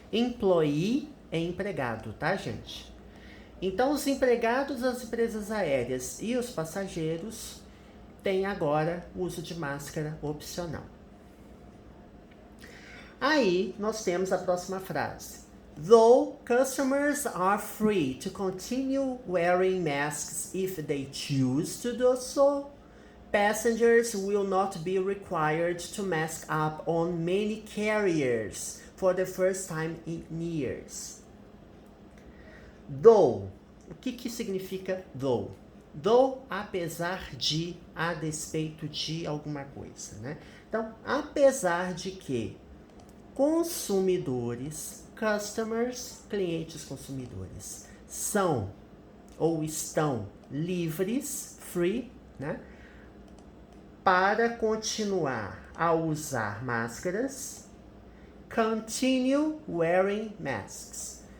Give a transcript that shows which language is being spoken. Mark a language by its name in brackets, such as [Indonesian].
[Portuguese] Employee é empregado, tá, gente? Então, os empregados das empresas aéreas e os passageiros têm agora o uso de máscara opcional. Aí, nós temos a próxima frase. [English] Though customers are free to continue wearing masks if they choose to do so, passengers will not be required to mask up on many carriers for the first time in years. [Portuguese] Though, o que significa though? Though, apesar de, a despeito de alguma coisa, né? Então, apesar de que consumidores, customers, clientes consumidores, são ou estão livres, free, né, para continuar a usar máscaras, [English] continue wearing masks.